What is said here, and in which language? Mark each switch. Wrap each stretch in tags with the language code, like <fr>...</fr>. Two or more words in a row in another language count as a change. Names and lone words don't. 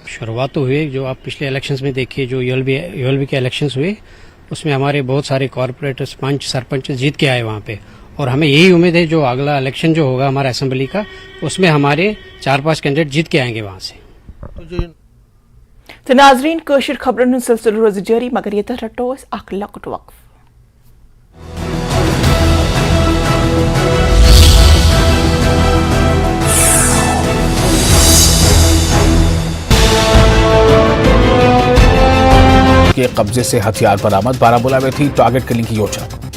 <hi>शुरुआत तो हुई, जो आप पिछले इलेक्शंस में देखिए, जो ULB के इलेक्शंस हुए, उसमें हमारे बहुत सारे कॉर्पोरेटर्स, पंच, सरपंच जीत के आए वहाँ पे। और हमें यही उम्मीद है जो अगला इलेक्शन जो होगा हमारा असेंबली का, उसमें हमारे 4-5 कैंडिडेट जीत के आएंगे वहां से।</hi> <ks>तो नाजरीन, कशर खबरन सिलसिल रोज जारी, मगर ये रटो अख लकुट वक्फ।</ks> <hi>के कब्जे से हथियार बरामद, बारामूला में थी टारगेट किलिंग की योजना।</hi>